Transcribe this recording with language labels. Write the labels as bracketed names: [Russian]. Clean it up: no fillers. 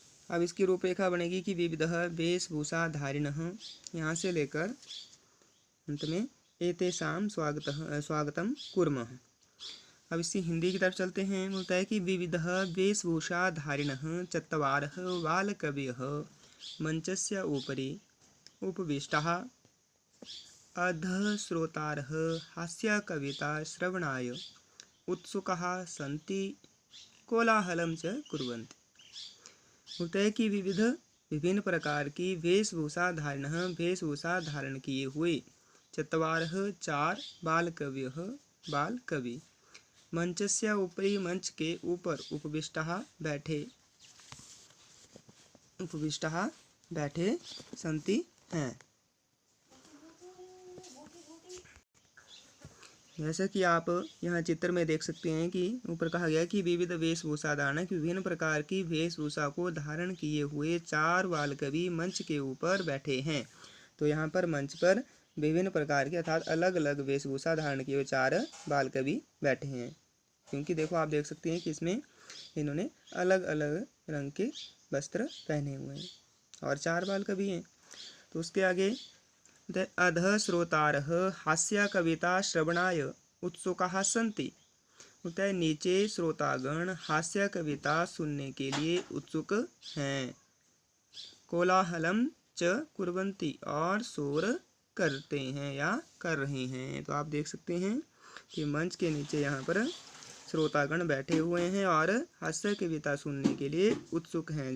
[Hindi] अब इसकी रूपरेखा बनेगी कि [Sanskrit] विविधः वेशभूषाधारिणः [Hindi] यहाँ से लेकर अंत में [Sanskrit] एतेषां स्वागतम कुर्मः। [Hindi] अब इसकी हिंदी की तरफ चलते हैं। बोलता है कि [Sanskrit] विविधः वेशभूषाधारिणः चत्वारः बालकवयः मंचस्य उपरि उपविष्टाः अधः श्रोतारः हास्यकविता श्रवणाय उत्सुकाः सन्ति कोलाहलं च कुर्वन्ति। [Hindi] बोलता है कि विभिन्न प्रकार की वेशभूषा धारण किए हुए चत्वारः चार बाल कवि मंचस्य ऊपरी मंच के ऊपर उपविष्टाः बैठे संति हैं। जैसा कि आप यहाँ चित्र में देख सकते हैं कि ऊपर कहा गया कि विविध वेशभूषा धारण, कि विभिन्न प्रकार की वेशभूषा को धारण किए हुए चार बाल कवि मंच के ऊपर बैठे हैं। तो यहाँ पर मंच पर विभिन्न प्रकार के अर्थात अलग अलग वेशभूषा धारण किए हुए चार बाल कवि बैठे हैं। क्योंकि देखो आप देख सकते हैं कि इसमें इन्होंने अलग अलग रंग के वस्त्र पहने हुए हैं और चार बाल कवि हैं। तो उसके आगे [Sanskrit] अधः श्रोतारः हास्य कविता श्रवणाय उत्सुकाः सन्ति। [Hindi] होता है नीचे श्रोतागण हास्य कविता सुनने के लिए उत्सुक हैं। [Sanskrit] कोलाहलम च कुर्वन्ति [Hindi] और शोर करते हैं या कर रहे हैं। तो आप देख सकते हैं कि मंच के नीचे यहाँ पर श्रोतागण बैठे हुए हैं और हास्य कविता सुनने के लिए उत्सुक हैं।